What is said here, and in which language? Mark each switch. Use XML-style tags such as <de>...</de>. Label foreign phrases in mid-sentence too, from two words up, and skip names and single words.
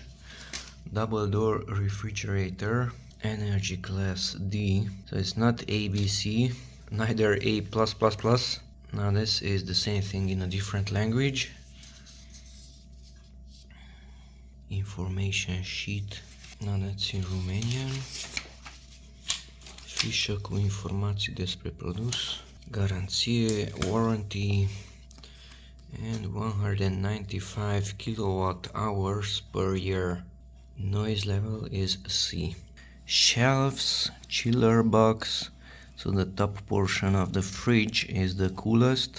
<en>Double door refrigerator. Energy class D, so it's not ABC, neither A+++. Now this is the same thing in a different language. Information sheet, now that's in Romanian.</en> <ro>Fișă cu informații despre produs, garanție,</ro> <en>warranty, and 195 kWh per year. Noise level is C. Shelves, chiller box, so the top portion of the fridge is the coolest.</en>